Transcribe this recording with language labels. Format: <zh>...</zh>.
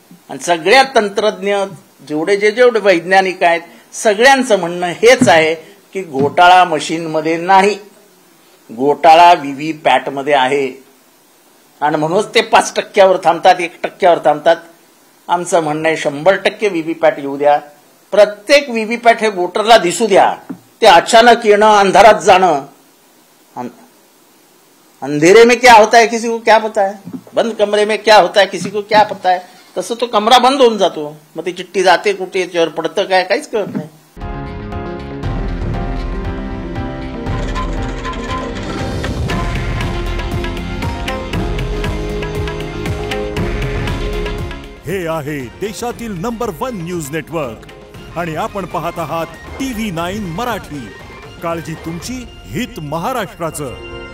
<mr>आणि सगळ्या तंत्रज्ञ जेवढे वैज्ञानिक आहेत सगळ्यांचं म्हणणं हेच आहे की घोटाळा मशीनमध्ये नाही, घोटाळा व्हीव्हीपॅटमध्ये आहे. आणि म्हणूनच ते 5% थांबतात, 1% थांबतात. आमचं म्हणणं आहे 100% व्हीव्हीपॅट येऊ द्या. प्रत्येक व्हीव्हीपॅट हे वोटरला दिसू द्या. ते अचानक येणं, अंधारात जाणं</mr> <hi>अंधेरे में क्या होता है किसी को क्या पता है, बंद कमरे में क्या होता है किसी को क्या पता है.</hi> <mr>तसं तो कमरा बंद होऊन जातो. मग ती चिठ्ठी जाते कुठे, याच्यावर पडतं काय, काहीच कळत नाही. हे आहे देशातील नंबर 1 न्यूज नेटवर्क आणि आपण पाहत आहात TV9 मराठी. काळजी तुमची, हित महाराष्ट्राचं.</mr>